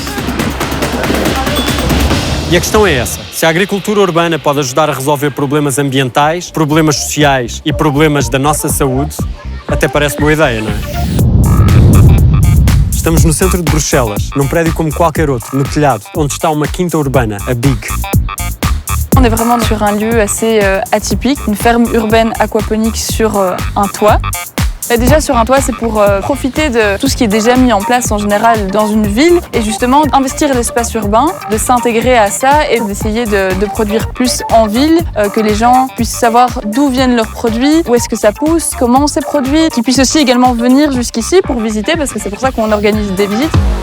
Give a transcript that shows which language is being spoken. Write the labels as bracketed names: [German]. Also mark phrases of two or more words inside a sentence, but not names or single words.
[Portuguese] E a questão é essa. Se a agricultura urbana pode ajudar a resolver problemas ambientais, problemas sociais e problemas da nossa saúde, até parece boa ideia, não é? Estamos no centro de Bruxelas, num prédio como qualquer outro, no telhado, onde está uma quinta urbana, a Big. [French] On est vraiment sur un lieu assez atypique, une ferme urbaine aquaponique sur un toit. Et déjà sur un toit, c'est pour profiter de tout ce qui est déjà mis en place en général dans une ville et justement investir l'espace urbain, de s'intégrer à ça et d'essayer de produire plus en ville, que les gens puissent savoir d'où viennent leurs produits, où est-ce que ça pousse, comment c'est produit, qu'ils puissent aussi également venir jusqu'ici pour visiter parce que c'est pour ça qu'on organise des visites.